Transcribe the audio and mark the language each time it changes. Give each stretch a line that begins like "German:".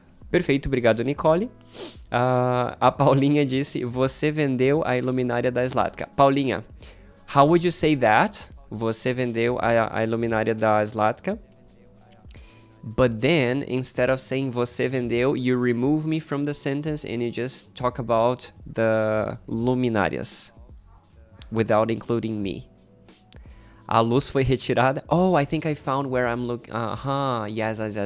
Portuguese: Perfeito, obrigado, Nicole. A Paulinha disse, você vendeu a iluminária da Zlatka.
English: Paulinha, how would you say that?
Portuguese: Você vendeu a iluminária da Zlatka?
English: But then, instead of saying
Portuguese: você vendeu,
English: you remove me from the sentence and you just talk about the luminárias without including me.
Portuguese: A luz foi retirada.
English: Oh, I think I found where I'm looking. Yes.